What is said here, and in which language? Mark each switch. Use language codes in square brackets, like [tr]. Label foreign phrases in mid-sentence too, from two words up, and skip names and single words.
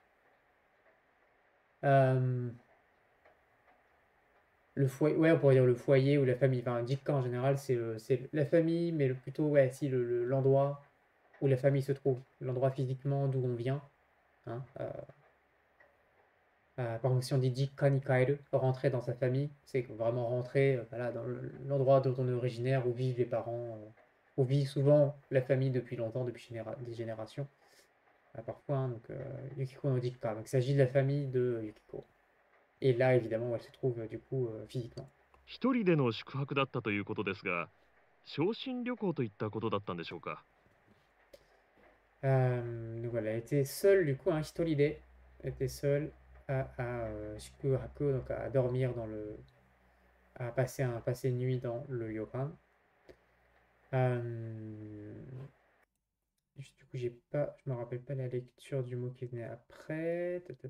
[fr] Le foyer, ouais, on pourrait dire le foyer ou la famille. Enfin, Jikka en général, c'est la famille, mais plutôt, ouais, si, l'endroit où la famille se trouve, l'endroit physiquement d'où on vient. Hein, par exemple, si on dit [ja] 実家に帰る, [fr] rentrer dans sa famille, c'est vraiment rentrer voilà, dans l'endroit dont on est originaire, où vivent les parents, où vit souvent la famille depuis longtemps, depuis des générations. Parfois, hein, donc [ja] ゆきこの実家. [fr] Donc, il s'agit de la famille de Yukiko. Et là, évidemment, où elle se trouve du coup physiquement. [ja] 一人での宿泊だったということですが、昇進旅行といったことだったんでしょうか。 [fr] Donc voilà, elle était seule du coup, hein, Hitoride. Elle était seule à Shikuhaku, donc à dormir à passer une nuit dans le ryokan. Du coup, je me rappelle pas la lecture du mot qui venait après.